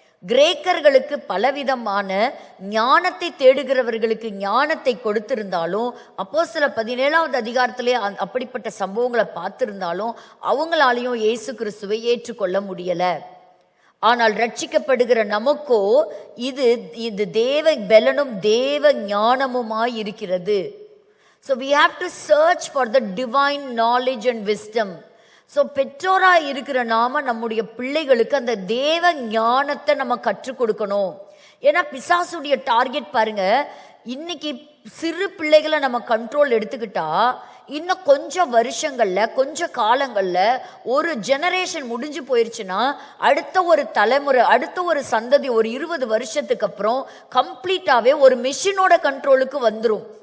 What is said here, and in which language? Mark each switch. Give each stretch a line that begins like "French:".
Tamil: கிரேக்கர்களுக்கு பலவிதமான ஞானத்தை தேடுகிறவர்களுக்கு ஞானத்தை கொடுத்திருந்தாலும், அப்போஸ்தலர் 17வது அதிகாரத்திலே அப்படிப்பட்ட சம்பவங்களை பார்த்திருந்தாலும் அவங்களாலையும் இயேசு கிறிஸ்துவை ஏற்றுக்கொள்ள முடியல. ஆனால் ரட்சிக்கப்படுகிற நமக்கோ இது தேவ பலனும் தேவ ஞானமுமாய் இருக்கிறது.
English: So we have to search for the divine knowledge and wisdom.
Tamil: So பெற்றோராக இருக்கிற நாம நம்முடைய பிள்ளைகளுக்கு அந்த தேவ ஞானத்தை நம்ம கற்றுக் கொடுக்கணும். ஏன்னா பிசாசுடைய டார்கெட் பாருங்க, இன்னைக்கு சிறு பிள்ளைகளை நம்ம கண்ட்ரோல் எடுத்துக்கிட்டா இன்னும் கொஞ்சம் வருஷங்கள்ல கொஞ்ச காலங்கள்ல ஒரு ஜெனரேஷன் முடிஞ்சு போயிருச்சுன்னா அடுத்த ஒரு தலைமுறை அடுத்த ஒரு சந்ததி ஒரு 20 வருஷத்துக்கு அப்புறம் கம்ப்ளீட்டாவே ஒரு மெஷினோட கண்ட்ரோலுக்கு வந்துடும்.